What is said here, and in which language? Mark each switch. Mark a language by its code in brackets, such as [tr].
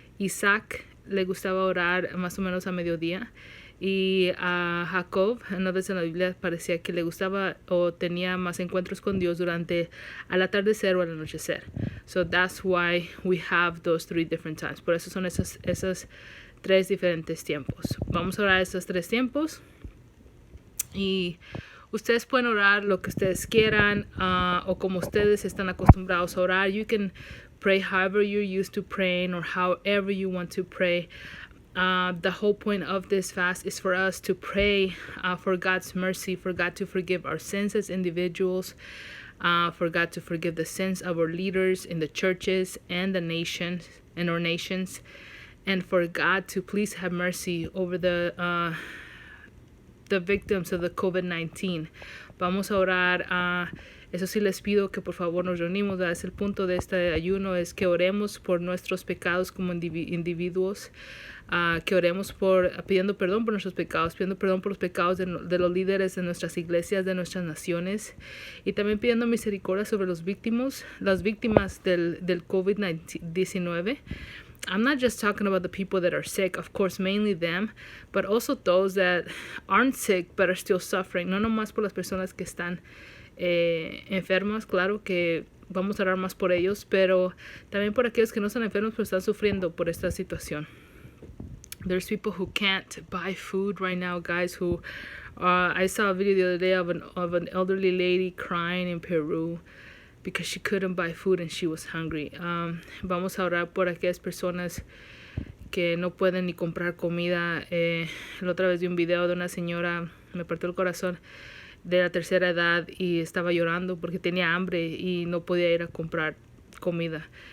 [es] Isaac le gustaba orar más o menos a mediodía. Y a Jacob, una vez en la Biblia parecía que le gustaba o tenía más encuentros con Dios durante al atardecer o al anochecer. [en] So that's why we have those 3 different times. [es] Por eso son esos 3 diferentes tiempos. Vamos a orar esos 3 tiempos. Y ustedes pueden orar lo que ustedes quieran o como ustedes están acostumbrados a orar. [en] You can pray however you're used to praying or however you want to pray. The whole point of this fast is for us to pray for God's mercy, for God to forgive our sins as individuals, for God to forgive the sins of our leaders in the churches and the nations and our nations, and for God to please have mercy over the victims of the COVID-19. [es] Vamos a orar. Eso sí les pido que por favor nos reunimos. Es el punto de este ayuno, es que oremos por nuestros pecados como individuos. Que oremos pidiendo perdón por nuestros pecados, pidiendo perdón por los pecados de los líderes de nuestras iglesias, de nuestras naciones, y también pidiendo misericordia sobre las víctimas del COVID-19. [en] I'm not just talking about the people that are sick, of course, mainly them, but also those that aren't sick but are still suffering. [es] No nomás por las personas que están enfermas, claro que vamos a orar más por ellos, pero también por aquellos que no están enfermos pero están sufriendo por esta situación. [en] There's people who can't buy food right now, guys, who I saw a video the other day of an elderly lady crying in Peru because she couldn't buy food and she was hungry. [es] Vamos a orar por aquellas personas que no pueden ni comprar comida. La otra vez vi un video de una señora, me partió el corazón, de la tercera edad, y estaba llorando porque tenía hambre y no podía ir a comprar comida.